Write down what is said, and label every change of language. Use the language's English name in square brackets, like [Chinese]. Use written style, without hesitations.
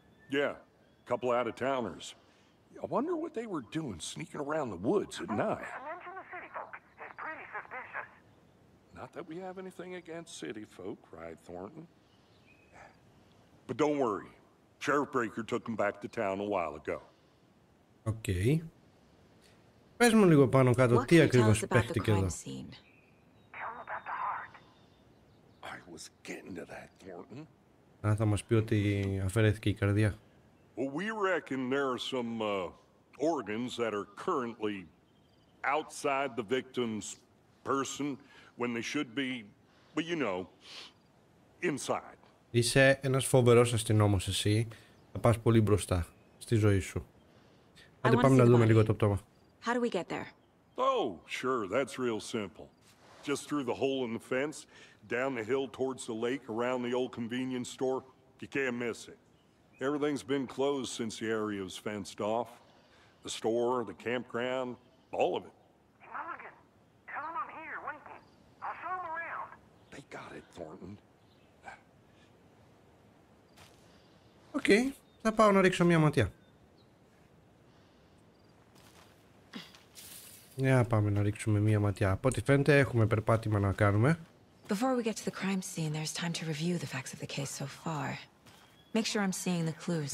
[English] Yeah, a couple out-of-towners. I wonder what they were doing sneaking around the woods at night. Mention the city folk. It's pretty suspicious. Not that we have anything against city folk, cried Thornton. But don't worry. Sheriff Breaker took them back to town a while ago. [Greek] Οκ. Πες μου λίγο πάνω κάτω τι ακριβώς παίχτηκε εδώ. [English] Tell them about the heart. I was getting to that, Thornton. [Greek] Αν θα μας πει ότι αφαιρέθηκε η καρδιά. [English] Well, we reckon there are some organs that are currently outside the victim's person when they should be, but you know, inside. [Greek] Είσαι ένας φοβερός αστυνόμος εσύ. Θα πας πολύ μπροστά στη ζωή σου. Άντε πάμε να δούμε λίγο το πτώμα. [English] How do we get there? Oh, sure, that's real simple. Just through the hole in the fence, down the hill towards the lake, around the old convenience store. You can't miss it. Everything's been closed since the area was fenced off. The store, the campground, all of it. Hey, Mulligan, tell them I'm here, waiting. I'll show them around. They got it, Thornton. [Greek] Οκ, θα πάω να ρίξω μια ματιά. Για πάμε να ρίξουμε μια ματιά. Από ό,τι φαίνεται έχουμε περπάτημα να κάνουμε. [English] Before we get to the crime scene, there's time to review the facts of the case so far. Make sure I'm seeing the clues